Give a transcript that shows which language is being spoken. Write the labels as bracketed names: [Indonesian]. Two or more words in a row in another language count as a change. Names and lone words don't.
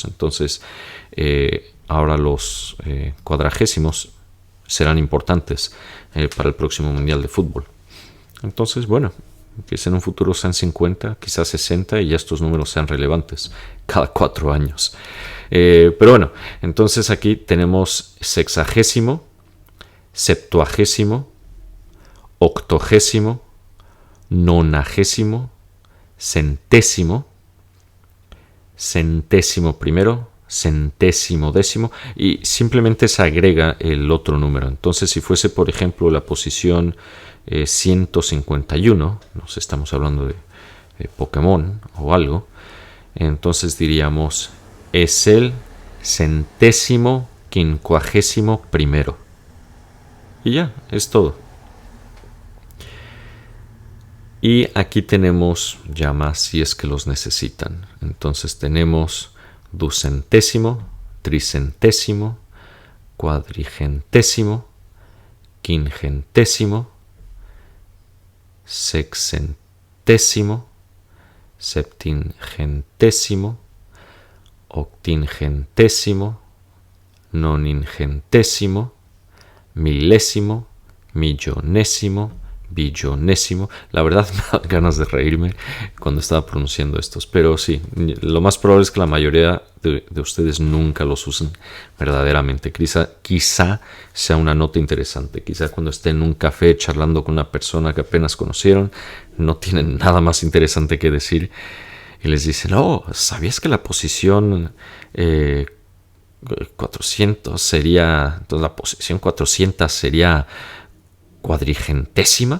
[Spanish] Entonces, ahora los cuadragésimos serán importantes para el próximo Mundial de Fútbol. Entonces, bueno, quizás en un futuro sean 50, quizás 60 y ya estos números sean relevantes cada 4 años. Pero bueno, entonces aquí tenemos sexagésimo, septuagésimo, octogésimo, nonagésimo, centésimo, centésimo primero, centésimo décimo, y simplemente se agrega el otro número. Entonces, si fuese, por ejemplo, la posición 151, nos estamos hablando de Pokémon o algo, entonces diríamos es el centésimo quincuagésimo primero. Y ya, es todo. Y aquí tenemos ya más si es que los necesitan. Entonces tenemos ducentésimo, tricentésimo, cuadrigentésimo, quingentésimo, sexcentésimo, septingentésimo, octingentésimo, noningentésimo, milésimo, millonésimo, billonésimo. La verdad me da ganas de reírme cuando estaba pronunciando estos, pero sí, lo más probable es que la mayoría de ustedes nunca los usen verdaderamente. Quizá sea una nota interesante, quizá cuando estén en un café charlando con una persona que apenas conocieron, no tienen nada más interesante que decir y les dicen, oh, ¿sabías que la posición 400 sería, entonces la posición 400 sería cuadrigentésima?